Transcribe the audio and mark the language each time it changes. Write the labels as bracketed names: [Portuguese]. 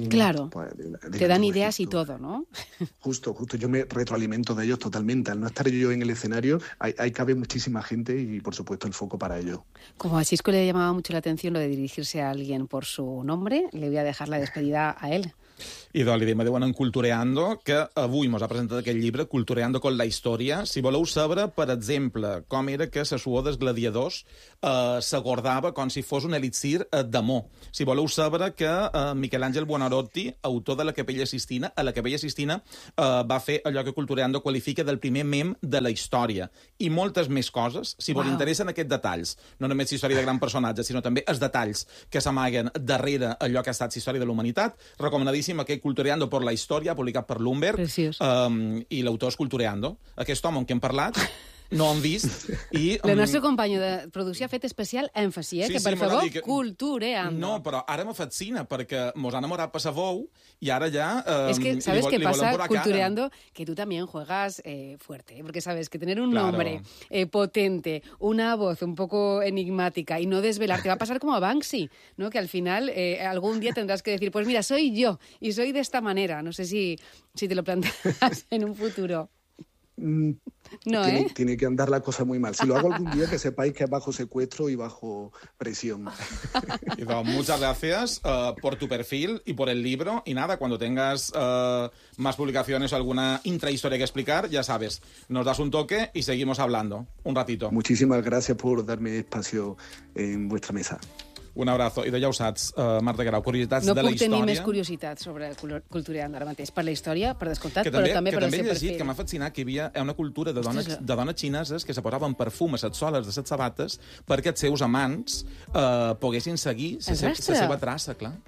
[Spanish] Claro, pues, te dan ideas y todo, ¿no? Justo, yo me retroalimento de ellos totalmente. Al no estar yo en el escenario, ahí cabe muchísima gente y, por supuesto, el foco para ellos. Como a Xisco le llamaba mucho la atención lo de dirigirse a alguien por su nombre, le voy a dejar la despedida a él. [Catalan] I de l'idea me diuen en Cultureando, que avui mos ha presentat aquest llibre, Cultureando con la història. Si voleu saber, per exemple, com era que la suor dels gladiadors s'acordava com si fos un elixir d'amor. Si voleu saber que Miquel Àngel Buonarroti, autor de la Capella Sistina, a la Capella Sistina va fer allò que Cultureando qualifica del primer mem de la història. I moltes més coses, si vos interessen aquests detalls, no només història de gran personatge, sinó també els detalls que s'amaguen darrere allò que ha estat història de la humanitat, recomanadíssim aquest Cultureando por la Història, publicat per Lumber. Preciós. I l'autor és Cultureando. Aquest home amb qui hem parlat... No han vist. I, el nostre company de producció ha fet especial èmfasi, que per favor, Cultureando. No, però ara me fascina, perquè mos ha enamorat per sa bou, i ara ja... És que, [Spanish] ¿sabes qué pasa, Cultureando? Que tú también juegas fuerte, porque sabes que tener un nombre potente, una voz un poco enigmática y no desvelar, te va a pasar como a Banksy, ¿no? Que al final algún día tendrás que decir, pues mira, soy yo, y soy de esta manera. No sé si te lo plantearás en un futuro. No, ¿eh? Tiene que andar la cosa muy mal. Si lo hago algún día, que sepáis que es bajo secuestro y bajo presión. Y bueno, muchas gracias por tu perfil y por el libro. Y nada, cuando tengas más publicaciones o alguna intrahistoria que explicar, ya sabes, nos das un toque y seguimos hablando un ratito. Muchísimas gracias por darme espacio en vuestra mesa. Un abrazo. [Catalan] I ja ho saps, Marta Grau, curiositats no de la història. No puc tenir més curiositat sobre Cultureando ara mateix, per la història, per descomptat, però també per el seu perfil. Que també he llegit, que m'ha fascinat, que hi havia una cultura de dones xineses que se posaven perfum a les soles de les sabates perquè els seus amants poguessin seguir la seva traça, clar.